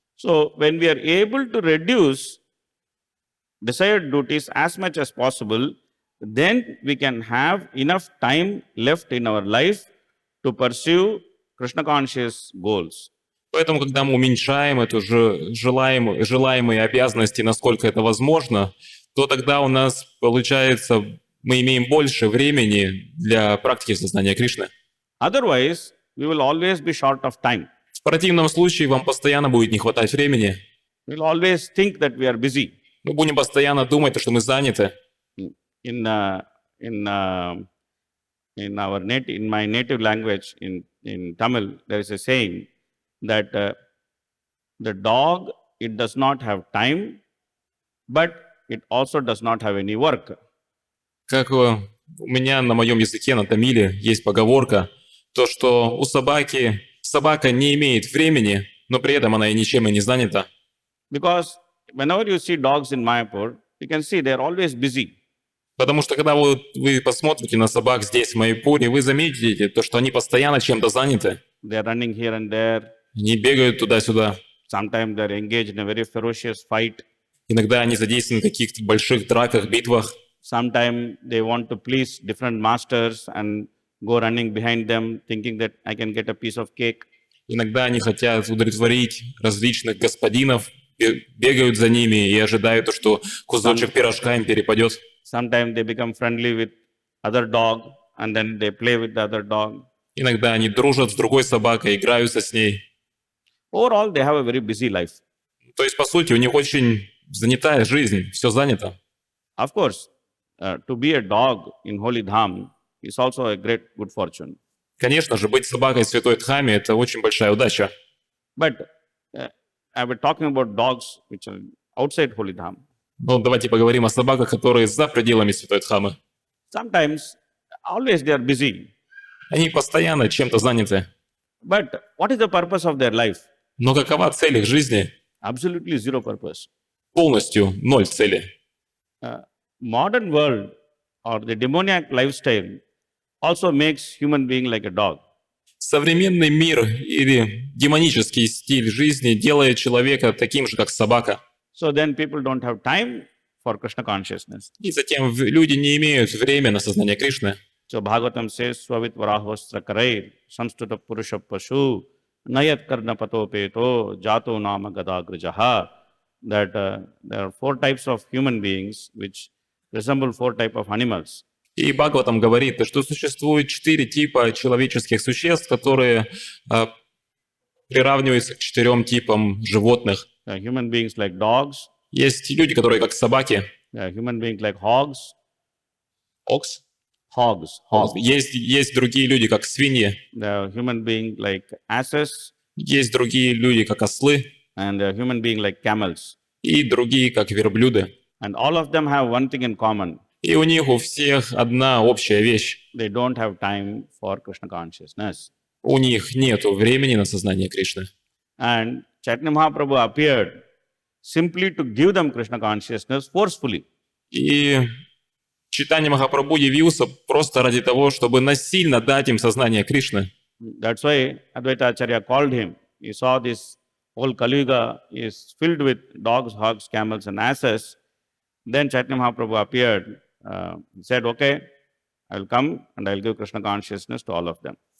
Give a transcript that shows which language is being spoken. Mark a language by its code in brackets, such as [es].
[en] So when we are able to reduce desired duties as much as possible, then we can have enough time left in our life to pursue Krishna conscious goals. [ru] Поэтому, когда мы уменьшаем эту же желаемые обязанности, насколько это возможно, то тогда у нас, получается, мы имеем больше времени для практики сознания Кришны. [en] Otherwise, we will always be short of time. [ru] В противном случае вам постоянно будет не хватать времени. [en] We will always think that we are busy. [ru] Мы будем постоянно думать, что мы заняты. [en] In my native language, in Tamil, there is a saying that the dog, it does not have time, but it also does not have any work. [ru] Как у меня на моем языке, на тамиле, есть поговорка, то, что у собака не имеет времени, но при этом она и ничем и не занята. [en] Because whenever you see dogs in Mayapur, you can see they are always busy. [ru] Потому что когда вы посмотрите на собак здесь, в Майяпуре, вы заметите, то, что они постоянно чем-то заняты. [en] They are running here and there. [ru] Они бегают туда-сюда. [en] Sometimes they are engaged in a very ferocious fight. [ru] Иногда они задействованы в каких-то больших драках, битвах. [en] Sometimes they want to please different masters and go running behind them, thinking that I can get a piece of cake. [ru] Иногда они хотят удовлетворить различных господинов, бегают за ними и ожидают, что кусочек пирожка им перепадет. [en] Sometimes they become friendly with other dog and then they play with the other dog. [ru] Иногда они дружат с другой собакой, играются с ней. [en] Overall, they have a very busy life. [ru] То есть, по сути, у них очень занятая жизнь, все занято. [en] Of course, to be a dog in Holy Dham is also a great good fortune. [ru] Конечно же, быть собакой в Святой Дхаме – это очень большая удача. [en] But I was talking about dogs which are outside Holy Dham. [ru] Но давайте поговорим о собаках, которые за пределами Святой Дхамы. [en] Sometimes, always they are busy. [ru] Они постоянно чем-то заняты. [en] But what is the purpose of their life? [ru] Но какова цель их жизни? [en] Absolutely zero purpose. [ru] Полностью ноль цели. [en] Modern world or the demoniac lifestyle also makes human being like a dog. [ru] Современный мир или демонический стиль жизни делает человека таким же, как собака. [en] So then people don't have time for Krishna consciousness. [ru] И затем люди не имеют времени на сознание Кришны. [en] So Bhagavatam says, [sa] Swavit varahostra karair, samstuta purusha pashu, nayat karna patopeto, jato nama gadagrajaha. [en] That there are 4 types of human beings which resemble 4 types of animals. [ru] И Бхагаватам говорит, что существует 4 типа человеческих существ, которые приравниваются к 4 типам животных. [en] Human beings like dogs. [ru] Есть люди, которые как собаки. [en] Human beings like hogs. Ox? Hogs. [ru] Есть другие люди, как свиньи. [en] Human being like asses. [ru] Есть другие люди, как ослы. [en] And human being like camels. [ru] И другие, как верблюды. [en] And all of them have one thing in common. [ru] И у них у всех одна общая вещь. [en] They don't have time for Krishna consciousness. [ru] У них нет времени на сознание Кришны. [en] And Caitanya-Mahaprabhu appeared simply to give them Krishna consciousness forcefully. [ru] И Чайтанья-Махапрабху явился просто ради того, чтобы насильно дать им сознание Кришны. [en] That's why Advaita Acharya called him. He saw this whole Kali Yuga is filled with dogs, hogs, camels and asses. Then Chaitanya Mahaprabhu appeared. He said, okay, I will come and I will give Krishna consciousness to all of them.